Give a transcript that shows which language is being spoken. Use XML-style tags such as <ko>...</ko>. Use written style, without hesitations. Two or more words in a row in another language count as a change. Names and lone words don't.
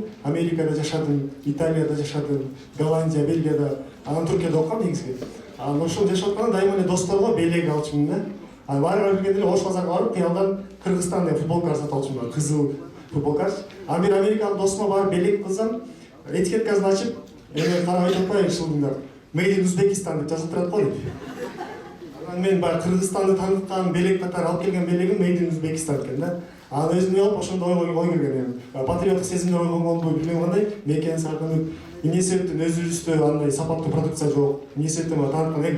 <ky>Америкада жашадым, Италияда жашадым, Голландия, Бельгияда, анан Түркияда окугам негизги. Ошол жашап атканда дайыма эле досторго белек алчумун да. Баарыңар билгендей эле Ош базарга барып, кыялдан Кыргызстан деп футболка сатып алчумун, кызыл футболка. Бир америкалык досума барып белек кылсам, этикеткасын ачып, эми карап айтып атпайбы шылдыңдар.</ky> <en>Made in Uzbekistan</en> <ky>деп жазылып турат го деп. Мен баягы Кыргызстанды тааныткан белек катары алып келген белегим</ky> <en>Made in Uzbekistan</en> <ky>экен да. Анан өзүмө алып ошондо ой келген. Патриоттук сезимдер ойгонгонду билбейм кандай, мекен сагынып, эмне себептен өзүбүздө андай сапаттуу продукция жок, эмне себептен тааныткан.</ky>